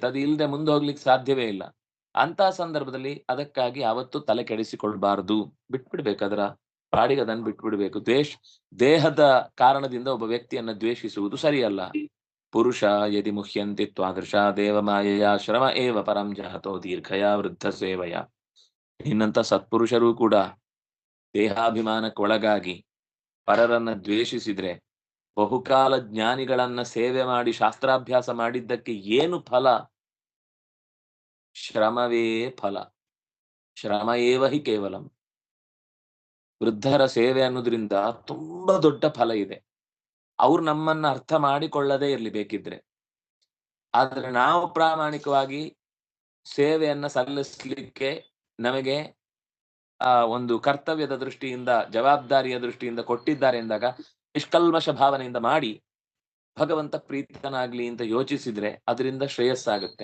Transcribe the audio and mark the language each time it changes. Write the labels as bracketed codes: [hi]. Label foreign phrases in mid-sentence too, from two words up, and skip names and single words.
[kn] ಅದು ಇಲ್ಲದೆ ಮುಂದೆ ಹೋಗ್ಲಿಕ್ಕೆ ಸಾಧ್ಯವೇ ಇಲ್ಲ. ಅಂತಹ ಸಂದರ್ಭದಲ್ಲಿ ಅದಕ್ಕಾಗಿ ಯಾವತ್ತೂ ತಲೆ ಕೆಡಿಸಿಕೊಳ್ಬಾರ್ದು, ಬಿಟ್ಬಿಡ್ಬೇಕು. ಅದರ ಪಾಡಿಗೆ ಅದನ್ನು ಬಿಟ್ಬಿಡ್ಬೇಕು. ದೇಹದ ಕಾರಣದಿಂದ ಒಬ್ಬ ವ್ಯಕ್ತಿಯನ್ನ ದ್ವೇಷಿಸುವುದು ಸರಿಯಲ್ಲ. [sa] ಪುರುಷ ಯದಿ ಮುಹ್ಯಂತಿ ತ್ವಾದೃಶ ದೇವಮಾಯೆಯ ಶ್ರಮ ಏವ ಪರಂ ಜಹತೋ ದೀರ್ಘಯ ವೃದ್ಧ ಸೇವಯ. [kn] ಇನ್ನಂತ ಸತ್ಪುರುಷರು ಕೂಡ ದೇಹಾಭಿಮಾನಕ್ಕೊಳಗಾಗಿ ಪರರನ್ನ ದ್ವೇಷಿಸಿದ್ರೆ ಬಹುಕಾಲ ಜ್ಞಾನಿಗಳನ್ನ ಸೇವೆ ಮಾಡಿ ಶಾಸ್ತ್ರಾಭ್ಯಾಸ ಮಾಡಿದ್ದಕ್ಕೆ ಏನು ಫಲ? ಶ್ರಮವೇ ಫಲ. [sa] ಶ್ರಮ ಏವ ಹಿ ಕೇವಲಂ. [kn] ವೃದ್ಧರ ಸೇವೆ ಅನ್ನೋದ್ರಿಂದ ತುಂಬಾ ದೊಡ್ಡ ಫಲ ಇದೆ. ಅವ್ರು ನಮ್ಮನ್ನ ಅರ್ಥ ಮಾಡಿಕೊಳ್ಳದೇ ಇರ್ಲಿ ಬೇಕಿದ್ರೆ. ಆದ್ರೆ ನಾವು ಪ್ರಾಮಾಣಿಕವಾಗಿ ಸೇವೆಯನ್ನ ಸಲ್ಲಿಸಲಿಕ್ಕೆ ನಮಗೆ ಒಂದು ಕರ್ತವ್ಯದ ದೃಷ್ಟಿಯಿಂದ, ಜವಾಬ್ದಾರಿಯ ದೃಷ್ಟಿಯಿಂದ ಕೊಟ್ಟಿದ್ದಾರೆ ಎಂದಾಗ ನಿಷ್ಕಲ್ಮಶ ಭಾವನೆಯಿಂದ ಮಾಡಿ ಭಗವಂತ ಪ್ರೀತನಾಗ್ಲಿ ಅಂತ ಯೋಚಿಸಿದ್ರೆ ಅದರಿಂದ ಶ್ರೇಯಸ್ಸಾಗುತ್ತೆ.